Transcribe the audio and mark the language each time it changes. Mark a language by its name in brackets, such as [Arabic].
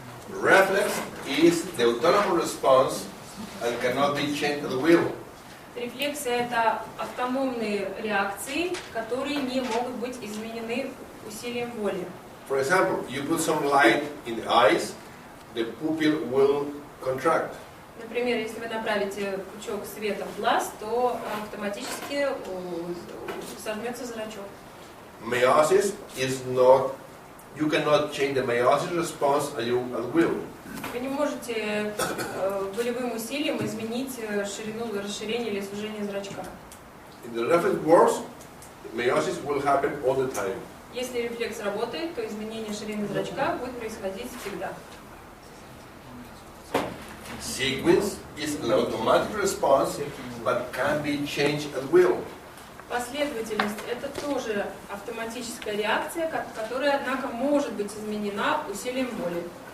[English] Reflex is the autonomous response and cannot be changed at will. [Russian] Рефлексия – это автономные реакции, которые не могут быть изменены усилием воли. [English] For example, you put some light in the eyes, the pupil will contract. [Russian] Например, если вы направите пучок света в глаз, то автоматически сожмется зрачок. [English] Meiosis is not, you cannot change the meiosis response at will. [Russian] Вы не можете волевым усилием изменить ширину, расширение или сужение зрачка. [English] In the reflex works, meiosis will happen all the time. [Russian] Если рефлекс работает, то изменение ширины зрачка будет происходить всегда. [English] Sequence is an automatic response, but can be changed at will. [Russian] Последовательность – это тоже автоматическая реакция, которая, однако, может быть изменена усилием воли.